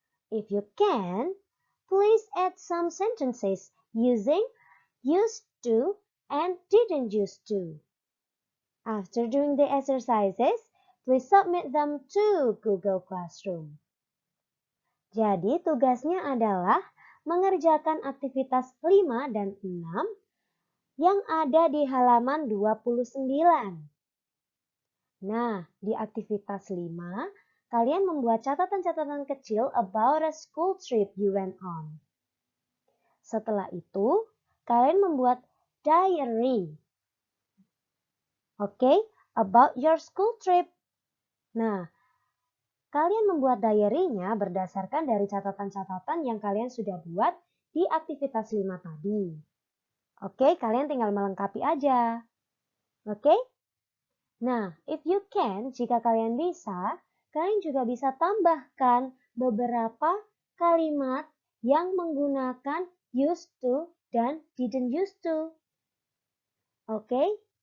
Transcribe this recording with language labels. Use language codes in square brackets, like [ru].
[en] If you can, please add some sentences using used to and didn't used to. After doing the exercises, please submit them to Google Classroom. [id] Jadi tugasnya adalah mengerjakan aktivitas 5 dan 6 yang ada di halaman 29. Nah, di aktivitas 5, kalian membuat catatan-catatan kecil [en] about a school trip you went on. [id] Setelah itu, kalian membuat diary. [en] Oke, about your school trip. [id] Nah, kalian membuat diary-nya berdasarkan dari catatan-catatan yang kalian sudah buat di aktivitas 5 tadi. Oke, kalian tinggal melengkapi aja. Oke? Nah, [en] if you can, [id] jika kalian bisa, kalian juga bisa tambahkan beberapa kalimat yang menggunakan used to dan didn't used to. Oke?